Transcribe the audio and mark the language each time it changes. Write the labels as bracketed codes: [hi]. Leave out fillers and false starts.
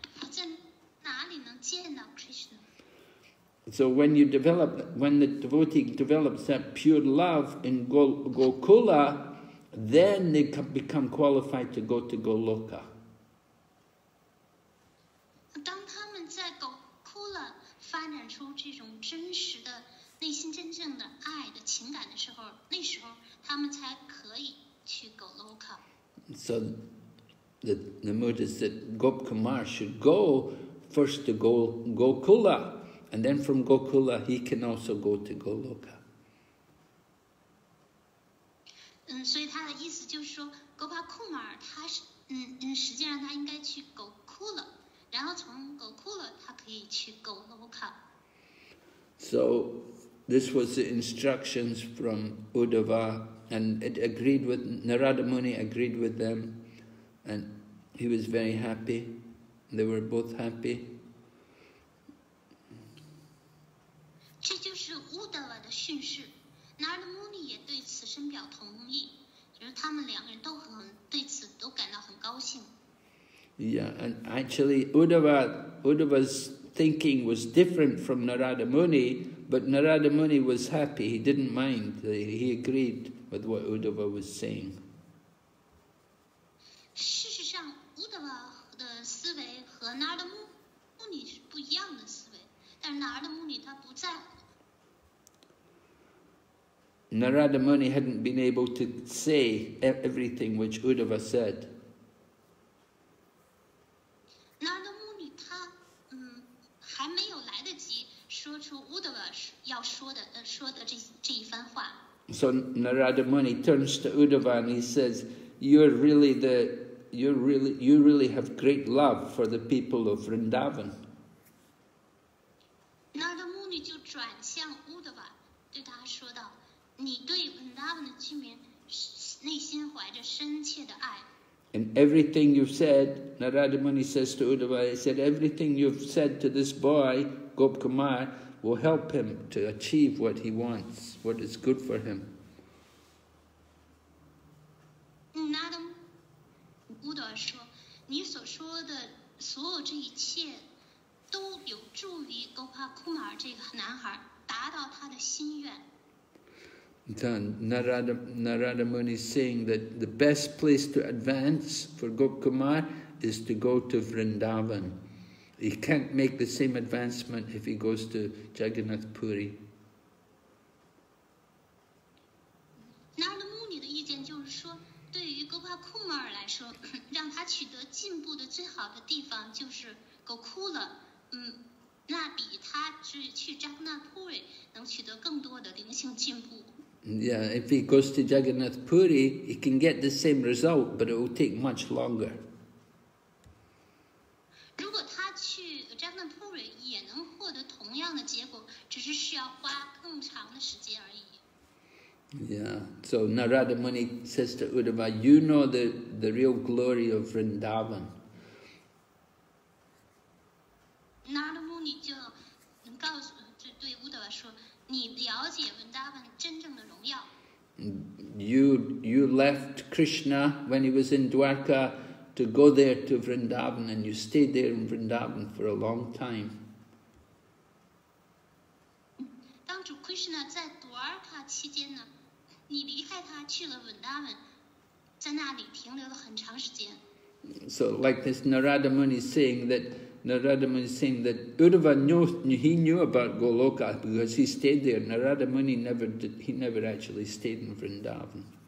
[zh] 在哪里能见到 Krishna？ [en] So when the devotee develops that pure love in Gokula, then they become qualified to go to Goloka. [zh] 当他们在 Gokula 发展出这种真实的内心真正的爱的情感的时候，那时候他们才可以去 Goloka。 [en] So the mood is that Gopakumar should go first to Gokula, and then from Gokula he can also go to Goloka. [zh] 所以他的意思就是说 ，Gopakumar 他是实际上他应该去 Gokula， 然后从 Gokula 他可以去 Goloka。 [en] So this was the instructions from Uddhava, and it agreed with Narada Muni, agreed with them, and he was very happy. They were both happy. [zh] 这就是 Uddhava 的训示。Narada Muni 也对此深表同意，就是他们两个人都对此都感到很高兴。 [en] Yeah, and actually Uddhava's thinking was different from Narada Muni, but Narada Muni was happy. He didn't mind. He agreed with what Uddhava was saying. [zh] 事实上 ，Uddhava 的思维和 Narada Muni 是不一样的思维，但是 Narada Muni 他不在乎。 [en] Narada Muni hadn't been able to say everything which Uddhava said. [zh] Narada Muni 他还没有来得及说出 Uddhava 要说的这一番话。 [en] So Narada Muni turns to Uddhava and he says, "You're really you really have great love for the people of Vrindavan. [zh] 那的穆尼就转向乌德瓦，对他说道：“你对温达文的居民内心怀着深切的爱。” [en] And everything you've said, Narada Muni says to Uddhava, he said, everything you've said to this boy, Gopakumar, will help him to achieve what he wants, what is good for him. [zh] 那的乌德瓦说：“你所说的所有这一切，都有助于Gopakumar这个男孩达到他的心愿。” [en] Narada Muni is saying that the best place to advance for Gopakumar is to go to Vrindavan. He can't make the same advancement if he goes to Jagannath Puri. [zh] 那的穆尼的意见就是说，对于Gopakumar来说，让他取得进步的最好的地方就是 Gokula， 那比他去 Jagannath Puri 能取得更多的灵性进步。 [en] Yeah, if he goes to Jagannath Puri, he can get the same result, but it will take much longer. [zh] 如果他去 Jagannath Puri 也能获得同样的结果，只是需要花更长的时间而已。 [en] Yeah, so Narada Muni says to Uddhava, you know the real glory of Vrindavan. [zh] Narada Muni 就告诉对乌德瓦说，你了解温达文真正的荣耀。 [en] You left Krishna when he was in Dwarka to go there to Vrindavan, and you stayed there in Vrindavan for a long time. [zh] 当主 Krishna 在 Dwarka 期间呢，你离开他去了温达文，在那里停留了很长时间。 [en] So, like this, Narada Muni is saying that Uddhava knew about Goloka because he stayed there. Narada Muni never actually stayed in Vrindavan.